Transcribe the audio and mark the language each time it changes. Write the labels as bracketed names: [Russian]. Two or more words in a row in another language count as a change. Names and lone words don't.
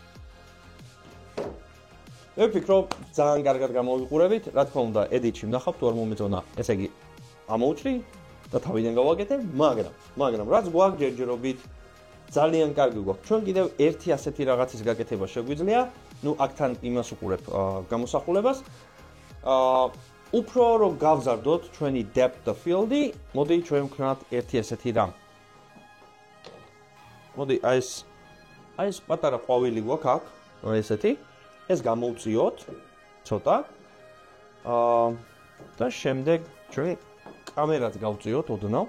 [Georgian] მე ვფიქრობ, ძალიან კარგად გამოვიყურებით, რა თქმა უნდა, edit-ში ვნახავთ, თუ არ მომეწონა, ესე იგი ამოვჭრი და თავიდან გავაკეთებ, მაგრამ რაც გვაქვს ჯერჯერობით ძალიან კარგი გვაქვს. ჩვენ კიდევ ერთი ასეთი რაღაცის გაკეთება შეგვიძლია, ნუ აქთან იმას უყურებ გამოსახულებას. უფრო რომ გავზარდოთ ჩვენი [English] depth of field-ი, [Georgian] მოდი ჩვენ ვქნათ ერთი ასეთი რამ. მოდი აი ეს პატარა ყვავილი გვაქვს აქ, ესეთი. ეს გამოვწიოთ ცოტა. და შემდეგ ჩვენ კამერაც გავწიოთ ოდნავ.